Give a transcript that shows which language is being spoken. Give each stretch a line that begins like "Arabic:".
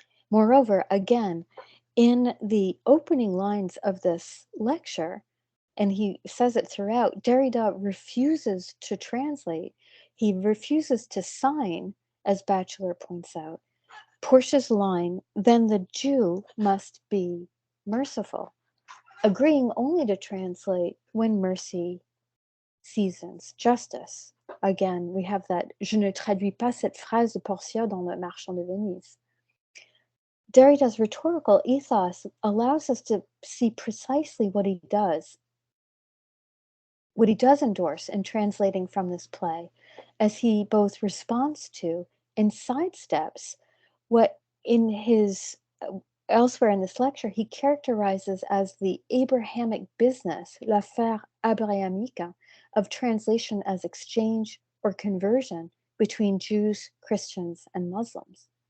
English: Moreover, again, in the opening lines of this lecture, and he says it throughout, Derrida refuses to translate. He refuses to sign, as Batchelor points out, Portia's line, then the Jew must be merciful, agreeing only to translate when mercy seasons justice. Again, we have that
French: Je ne traduis pas cette phrase de Portia dans Le Marchand de Venise.
English: Derrida's rhetorical ethos allows us to see precisely what he does endorse in translating from this play, as he both responds to and sidesteps what in his elsewhere in this lecture he characterizes as the Abrahamic business,
French: l'affaire abrahamique,
English: of translation as exchange or conversion between Jews, Christians, and Muslims.